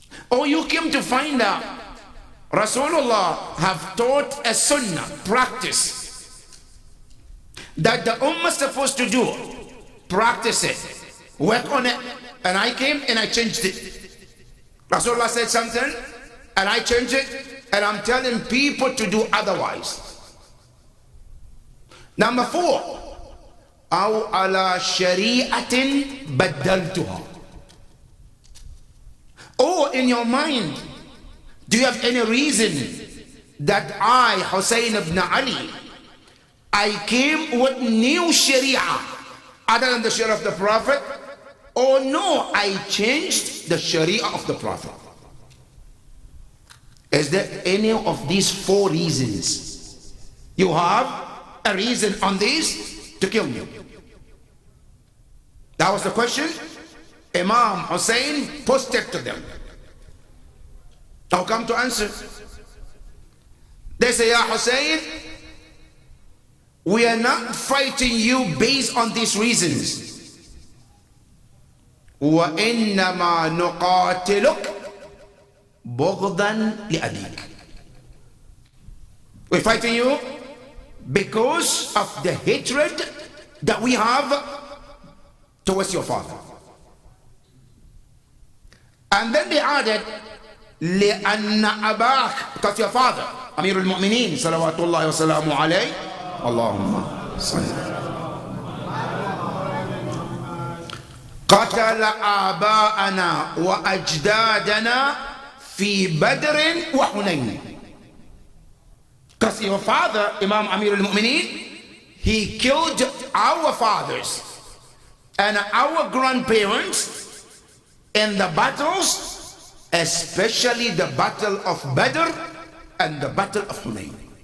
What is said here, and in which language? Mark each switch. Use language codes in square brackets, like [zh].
[en] Or you came to find out Rasulullah have taught a sunnah, practice, that the ummah is supposed to do, practice it, work on it, and I came and I changed it. Rasulullah said something, and I changed it, and I'm telling people to do otherwise. Number four, [ar] أو على شريعة بدلتها. [en] Or in your mind, do you have any reason that I, Hussein ibn Ali, I came with new sharia other than the sharia of the Prophet? Or no, I changed the sharia of the Prophet? Is there any of these four reasons? You have a reason on this to kill me. That was the question Imam Hussein posted to them. Now come to answer. They say, Ya Hussein, we are not fighting you based on these reasons. [ar] وَإِنَّمَا نُقَاتِلُكَ بُغْضًا لِأَبِيكَ. [en] We're fighting you because of the hatred that we have towards your father. And then they added, [ar] لأن أباك, [en] because your father, [ar] أمير المؤمنين صلوات الله وسلامه عليه, اللهم صل. قتل آباءنا وأجدادنا في بدر وحنين. [en] Because your father, Imam Amir al-Mu'mineen, he killed our fathers and our grandparents in the battles, especially the battle of Badr and the battle of Hunayn.